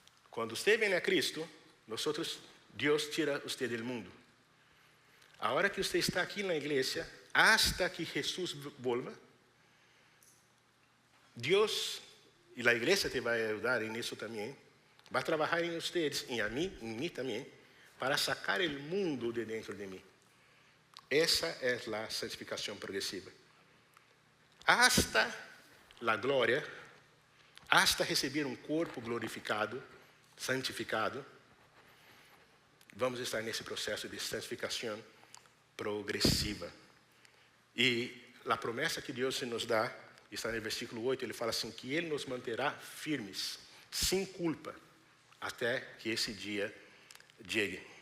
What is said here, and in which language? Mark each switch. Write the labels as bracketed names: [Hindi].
[Portuguese] Quando você vem a Cristo, Deus tira você do mundo. A hora que você está aqui na igreja, [Spanish] hasta que Jesus volva, [Portuguese] Deus, e a igreja te vai ajudar nisso também, [Spanish] va a trabajar en ustedes y en mí también, para sacar el mundo de dentro de mí. Esa es la santificación progresiva. Hasta la gloria, hasta recibir [Portuguese] um corpo glorificado, santificado, vamos estar nesse processo de santificação progressiva. E a promessa que Deus nos dá, está no versículo 8, ele fala assim, que Ele nos manterá firmes, sem culpa, até que esse dia chegue.